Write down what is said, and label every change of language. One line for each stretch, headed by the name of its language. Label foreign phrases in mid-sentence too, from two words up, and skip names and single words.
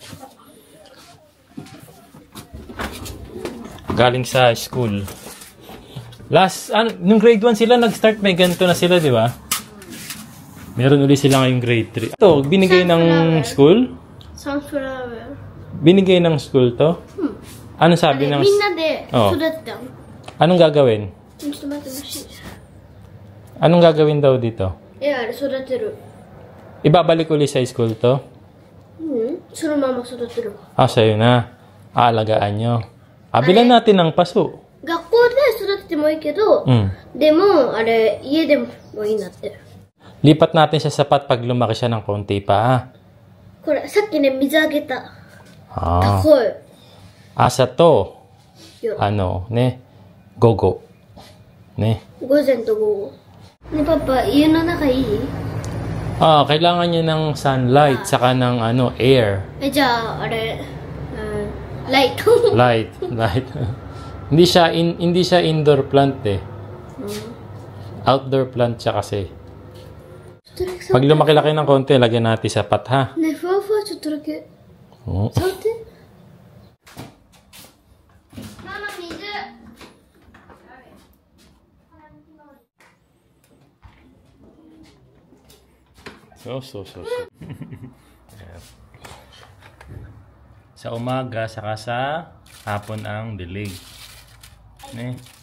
Filipino: Galing sa school. Nung grade 1 sila, nag-start may ganito na sila, di ba? Meron ulit sila ngayong grade 3. Ito, binigay ng school? Sunflower. Binigay ng school to? Ano sabi ng...
Japanese: みんなで育てたの。
Filipino: Anong gagawin?
Japanese: ちょっと待ってほしい。
Filipino: Anong gagawin daw dito?
Japanese: いや、あれ育てる。
Filipino: Ibabalik ulit sa school to?
Japanese: そのまま育てる。
Filipino: Sa'yo na. Aalagaan nyo. Bilan natin ng paso.
Japanese: 学校で育ててもいいけど、でも、あれ、家でもいいなって。
Filipino: Lipat natin siya sapat pag lumaki siya ng konti pa.
Japanese: これ、さっきね、水あげた。 Ah. 高い。
Cebuano: Asa to?
Japanese: よ。
Filipino: Ano, ne? Gogo. Ne?
Japanese: 午前と午後。ね、パパ、家の中いい？
Filipino: Kailangan niya ng sunlight, saka ng air.
Japanese: じゃあ、あれ、ライト。
English: Light.
Filipino: hindi siya
English: indoor plant
Filipino: eh.
English: Outdoor plant
Filipino: siya kasi. Pag lumaki-laki ng konti, lagyan natin sapat ha.
Japanese: ね、ふわふわちょっとだけ。 Oh. 触って。ママ、水。
Filipino: So. Sa umaga, saka sa hapon ang dilig.
Japanese: Ne?